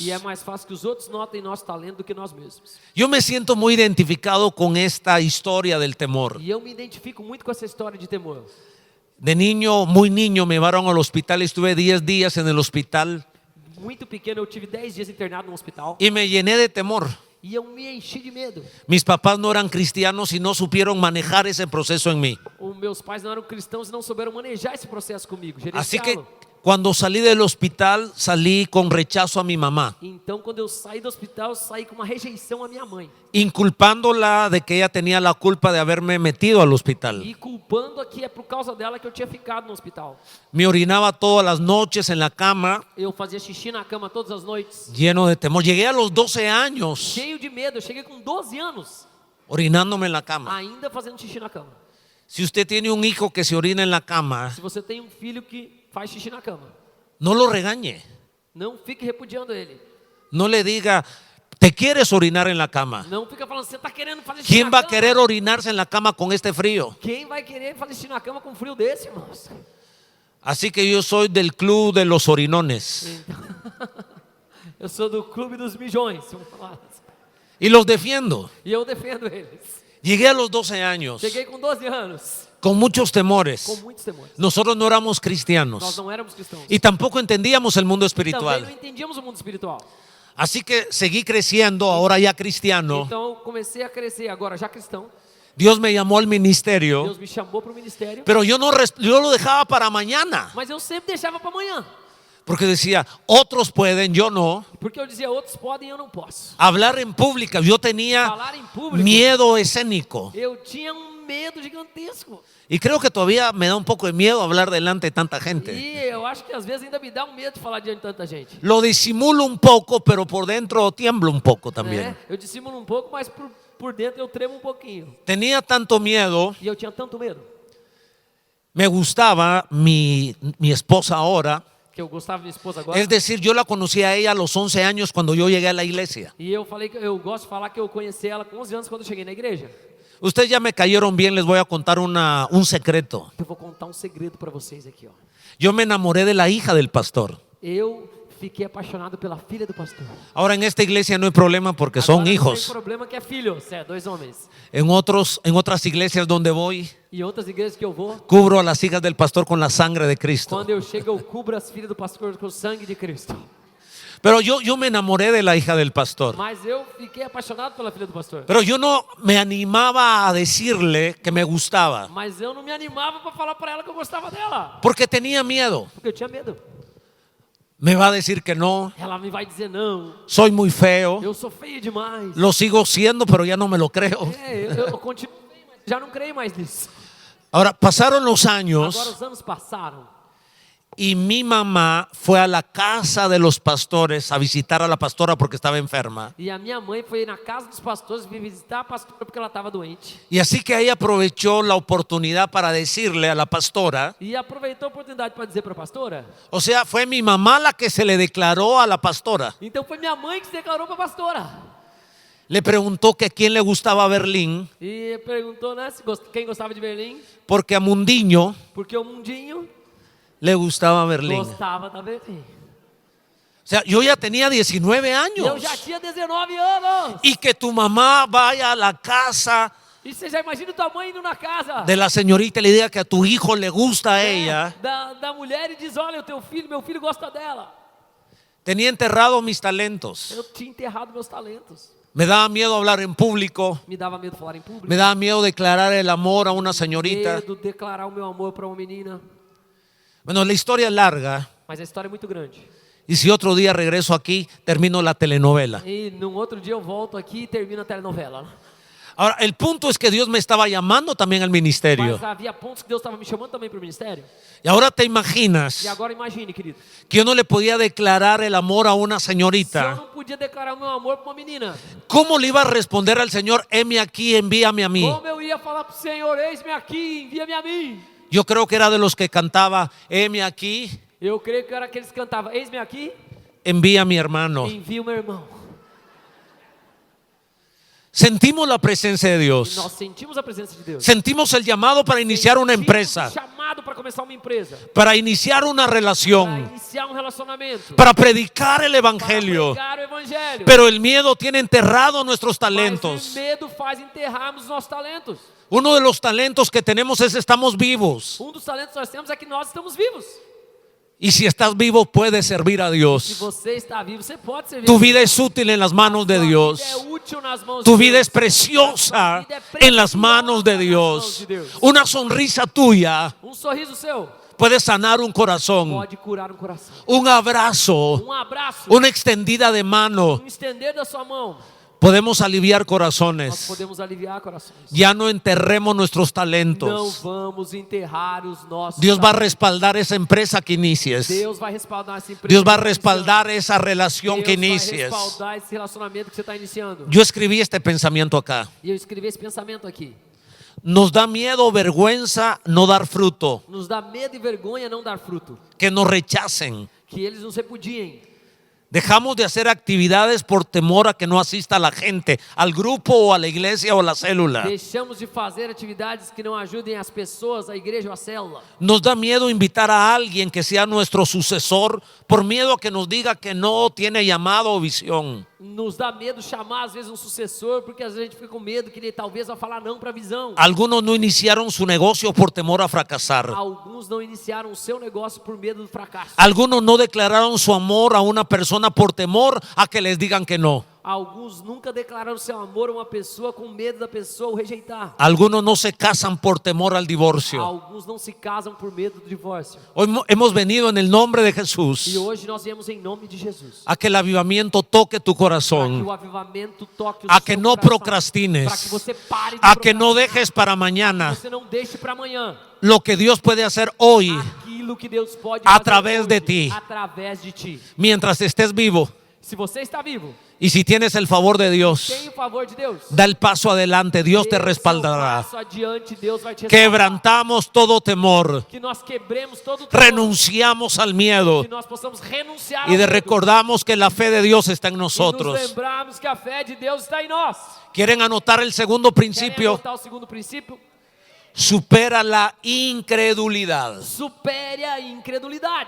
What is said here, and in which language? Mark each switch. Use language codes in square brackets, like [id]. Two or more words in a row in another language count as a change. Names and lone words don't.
[pt] E é mais fácil que os outros notem nosso talento do que nós mesmos. [es] Yo me siento muy identificado con esta historia del temor. [pt] E eu me identifico muito com essa história de temor. [es] De niño, muy niño, me llevaron al hospital. Estuve 10 días en el hospital [pt] Muito pequeno, eu tive 10 dias internado no hospital. [es] y me llené de temor. [pt] E eu me enchi de medo. [es] Mis papás no eran cristianos y no supieron manejar ese proceso en mí. [pt] Os meus pais não eram cristãos e não souberam manejar esse processo comigo, [es] Así que [pt] gerenciá-lo. [es] cuando salí del hospital, salí con rechazo a mi mamá, [pt] Então, quando eu saí do hospital, eu saí com uma rejeição à minha mãe. [es] inculpándola de que ella tenía la culpa de haberme metido al hospital. [pt] E culpando que é por causa dela que eu tinha ficado no hospital. [es] Me orinaba todas las noches en la cama, [pt] Eu fazia xixi na cama todas as noites. [es] lleno de temor. Llegué a los 12 años [pt] Cheio de medo. Eu cheguei com 12 anos, [es] orinándome en la cama. [pt] ainda fazendo xixi na cama. [es] Si usted tiene un hijo que se orina en la cama, [pt] Se você tem um filho que faz xixi na cama, [es] no lo regañe. [pt] não fique repudiando ele. [es] No le diga, ¿te quieres orinar en la cama? [pt] Não fica falando, você está querendo fazer xixi [es] ¿Quién [pt] na [es] va a [pt] cama? [es] querer orinarse en la cama con este frío? [pt] Quem vai querer fazer xixi na cama com frio desse, irmãos? [es] Así que yo soy del club de los orinones [pt] Eu sou do clube dos mijões, vamos falar assim. [es] y los defiendo. [pt] E eu defendo eles. [es] Llegué a los 12 años [pt] Cheguei com 12 anos, [es] con muchos [pt] com [es] temores. [pt] muitos temores. [es] Nosotros no éramos [pt] Nós [es] cristianos [pt] não éramos cristãos. [es] y tampoco entendíamos el mundo [pt] Também não [es] espiritual. [pt] entendíamos o mundo espiritual. [es] Así que seguí creciendo, ahora ya cristiano. [pt] Então eu comecei a crescer, agora já cristão. [es] Dios me llamó al ministerio, [pt] Deus me chamou para o ministério, [es] pero yo lo dejaba para mañana, [pt] mas eu sempre deixava para amanhã. [es] porque decía, otros pueden, yo no. [pt] Porque eu dizia, outros podem e eu não posso. [es] Hablar en pública, yo tenía [pt] Falar em público, [es] miedo escénico. [pt] eu tinha um medo gigantesco. [es] Y creo que todavía me da un poco de miedo hablar delante de tanta gente. [pt] E eu acho que às vezes ainda me dá um medo de falar diante de tanta gente. [es] Lo disimulo un poco, pero por dentro tiemblo un poco también. [pt] Né? Eu dissimulo um pouco, mas por dentro eu tremo um pouquinho. [es] Tenía tanto miedo, [pt] E eu tinha tanto medo [es] me gustaba mi esposa ahora. [pt] que eu gostava de minha esposa agora. [es] Es decir, yo la conocí a ella a los 11 años cuando yo llegué a la iglesia. [pt] E eu falei que eu gosto de falar que eu conheci ela com 11 anos quando eu cheguei na igreja. [es] Ustedes ya me cayeron bien, les voy a contar un secreto. [pt] Eu vou contar um segredo para vocês aqui, ó. [es] Yo me enamoré de la hija del pastor. [pt] Eu fiquei apaixonado pela filha do pastor. [es] Ahora en esta iglesia no hay problema porque son [pt] Agora, não tem [es] hijos. [pt] problema que é filho, certo? 2 homens. [es] En otras iglesias donde voy, [pt] E outras igrejas que eu vou, [es] cubro a las hijas del pastor con la sangre de Cristo. [pt] quando eu chego, eu cubro as filhas do pastor com o sangue de Cristo. [es] Pero yo me enamoré de la hija del pastor. [pt] Mas eu fiquei apaixonado pela filha do pastor. [es] Pero yo no me animaba a decirle que me gustaba [pt] Mas eu não me animava para falar para ela que eu gostava dela. [es] porque tenía miedo. [pt] Porque eu tinha medo. [es] Me va a decir que no, [pt] Ela me vai dizer não. [es] soy muy feo, [pt] Eu sou feio demais. [es] lo sigo siendo, pero ya no me lo creo. [pt] Eu continuo feio, mas já não creio mais nisso. [es] Ahora, pasaron los [pt] Agora [es] años [pt] os anos passaram. [es] y mi mamá fue a la casa de los pastores a visitar a la pastora porque estaba enferma. [pt] E a minha mãe foi na casa dos pastores visitar a pastora porque ela estava doente. [es] Y así que ella aprovechó la oportunidad para decirle a la pastora, [pt] E aproveitou a oportunidade para dizer para a pastora. [es] o sea, fue mi mamá la que se le declaró a la pastora. [pt] Então foi minha mãe que se declarou para a pastora. [es] Le preguntó que a quién le gustaba Berlín, [pt] E perguntou, né, quem gostava de Berlim. [es] porque a Mundiño [pt] Porque o Mundinho [es] le gustaba Berlín. [pt] gostava da Berlim. [es] O sea, yo ya tenía 19 [pt] E eu [es] años. [pt] já tinha 19 anos. [es] Y que tu mamá vaya a la casa [pt] E você já imagina tua mãe indo na casa [es] de la señorita y le diga que a tu hijo le gusta a ella. [pt] da mulher e diz, olha, o teu filho, meu filho gosta dela. [es] Tenía enterrado mis talentos. [pt] Eu tinha enterrado meus talentos. [es] Me daba miedo hablar en público. [pt] Me dava medo falar em público. [es] Me daba miedo declarar el amor a una señorita. [pt] Medo de declarar o meu amor para uma menina. [es] Bueno, la historia es larga. [pt] Mas a história é muito grande. [es] Y si otro día regreso aquí, termino la telenovela. [pt] E num outro dia eu volto aqui e termino a telenovela. [es] Ahora, el punto es que Dios me estaba llamando también al ministerio. [pt] Mas havia pontos que Deus estava me chamando também para o ministério. [es] Y ahora te imaginas [pt] E agora imagine, [es] querido, que yo no le podía declarar el amor a una [pt] se eu [es] señorita. [pt] não podia declarar o meu amor para uma menina, [es] ¿Cómo le iba a responder al Señor, heme aquí, envíame a mí? [pt] como eu ia falar para o Senhor, eis-me aqui, envia-me a mim? [es] Yo creo que era de los que cantaba, heme aquí, [pt] Eu creio que era aqueles que cantavam, eis-me aqui, [es] envía a mi hermano. [pt] envia o meu irmão. [es] Sentimos la presencia de [pt] E [es] Dios. [pt] nós sentimos a presença de Deus. [es] Sentimos el llamado para iniciar una [pt] Sentimos [es] empresa, [pt] o chamado para começar uma empresa, [es] para iniciar una [pt] para [es] relación, [pt] iniciar um relacionamento, [es] para predicar el [pt] para [es] evangelio. [pt] pregar o evangelho. [es] Pero el miedo tiene enterrado nuestros [pt] Mas o [es] talentos. [pt] medo faz enterrarmos os nossos talentos. [es] Uno de los talentos que tenemos es estamos vivos. [pt] Um dos talentos que nós temos é que nós estamos vivos. [es] Y si estás vivo, puedes servir a [pt] Se [es] Dios. [pt] você está vivo, você pode servir. [es] Tu [pt] a Deus. [es] vida es útil en las manos de [pt] Sua [es] Dios. [pt] vida é útil nas mãos [es] Tu [pt] de [es] vida [pt] Deus. [es] es preciosa en las manos de Dios. Una sonrisa tuya [pt] Um sorriso seu [es] puede sanar un corazón, [pt] pode curar um coração. [es] un abrazo, [pt] Um abraço, [es] una extendida de mano. [pt] estender da sua mão, [es] Podemos aliviar [pt] nós [es] corazones. [pt] podemos aliviar corações. [es] Ya no enterremos nuestros [pt] Não [es] talentos. [pt] vamos enterrar os nossos [es] Dios va a [pt] talentos. [es] respaldar esa empresa que inicies. [pt] Deus vai respaldar essa empresa. [es] Dios va a [pt] que você está [es] respaldar esa relación [pt] iniciando. [es] que [pt] Deus vai [es] inicies. [pt] respaldar esse relacionamento que você está iniciando. [es] Yo escribí este pensamiento acá. [pt] E eu escrevi esse pensamento aqui. [es] Nos da miedo o vergüenza no dar fruto, [pt] Nos dá medo e vergonha não dar fruto. [es] que nos rechacen. [pt] Que eles nos repudiem. [es] Dejamos de hacer actividades por temor a que no asista la gente, al grupo o a la iglesia o a la célula. [pt] Deixamos de fazer atividades que não ajudem as pessoas, a igreja ou a célula. [es] Nos da miedo invitar a alguien que sea nuestro sucesor por miedo a que nos diga que no tiene llamado o visión. [pt] Nos dá medo chamar às vezes um sucessor, porque às vezes a gente fica com medo que ele talvez vá falar não para a visão. [es] Algunos no iniciaron su negocio por temor a fracasar. [pt] Alguns não iniciaram o seu negócio por medo do fracasso. [es] Algunos no declararon su amor a una persona por temor a que les digan que no. [pt] Alguns nunca declararam seu amor a uma pessoa com medo da pessoa o rejeitar. [es] Algunos no se casan por temor al divorcio. [pt] Alguns não se casam por medo do divórcio. [es] Hoy hemos venido en el nombre de Jesús [pt] E hoje nós viemos em nome de Jesus. [es] a que el avivamiento toque tu [pt] Para que [es] corazón, [pt] o avivamento toque o [es] a [pt] seu [es] que no [pt] coração. [es] procrastines, [pt] Para que você pare de [es] a que no [pt] procrastinar. [es] dejes para mañana [pt] Você não deixe para amanhã [es] lo que Dios puede hacer hoy [pt] aquilo que Deus pode [es] a [pt] fazer [es] través [pt] hoje, [es] de ti. [pt] através de ti. [es] mientras estés vivo. [pt] Se você está vivo, [es] Y si tienes el favor de Dios, [pt] tem o favor de Deus. [es] da el paso adelante, Dios te [pt] Dê o seu [es] respaldará. [pt] passo adiante, Deus vai te respaldar. [es] Quebrantamos todo temor, [pt] Que nós quebremos todo o temor, [es] renunciamos al miedo [pt] que nós possamos renunciar [es] y [pt] ao medo. [es] recordamos que la fe de Dios está en [pt] E nos [es] nosotros. [pt] lembrarmos que a fé de Deus está em nós. [es] ¿Quieren anotar el segundo [pt] Querem [es] principio? [pt] anotar o segundo princípio? [es] Supera la incredulidad. [pt] Supere a incredulidade.